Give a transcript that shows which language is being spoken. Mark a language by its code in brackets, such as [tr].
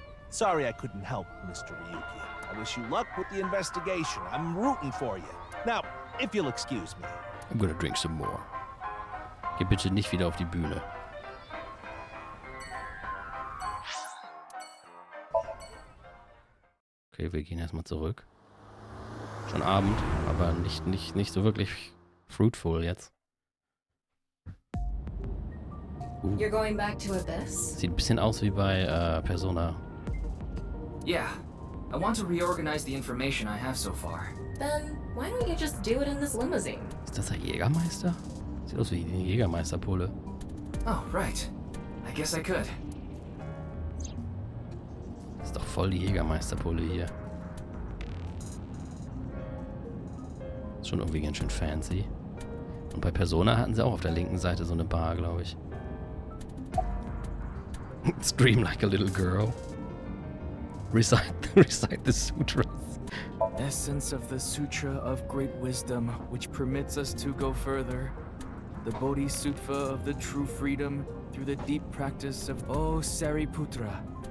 [en] Sorry I couldn't help, Mr. Ryuki. I wish you luck with the investigation. I'm rooting for you. Now, if you'll excuse me. I'm gonna drink some more. [de] Geh bitte nicht wieder auf die Bühne. Okay, wir gehen erstmal zurück. Schon Abend, aber nicht so wirklich fruitful jetzt. [en] You're going back to Abyss? [de] Sieht ein bisschen aus wie bei Persona. [en] Yeah. I want to reorganize the information I have so far. Then why don't you just do it in this limousine? [de] Ist das der Jägermeister? Sieht aus wie die Jägermeisterpulle. [en] Oh, right. I guess I could. [de] Ist doch voll die Jägermeisterpulle hier. Ist schon irgendwie ganz schön fancy. Und bei Persona hatten sie auch auf der linken Seite so eine Bar, glaube ich. [en] Scream like a little girl. Recite the sutras. Essence of the Sutra of Great Wisdom, which permits us to go further. The Bodhisattva of the true freedom through the deep practice of O Sariputra.